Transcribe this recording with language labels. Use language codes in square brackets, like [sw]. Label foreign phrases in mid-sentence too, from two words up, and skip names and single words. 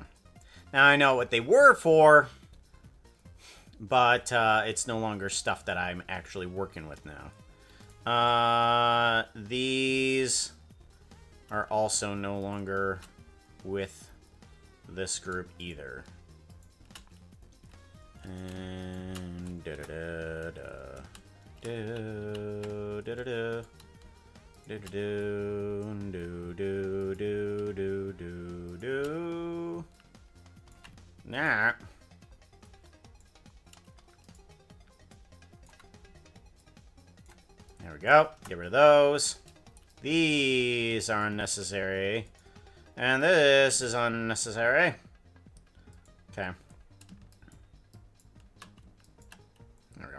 [en] Now I know what they were for, but it's no longer stuff that I'm actually working with now. These are also no longer with this group either. And da-da-da-da. Do-da-da-da. Do-do-do-do-do-do-do-do. Nah. There we go. Get rid of those. These are unnecessary. And this is unnecessary. Okay. There we go.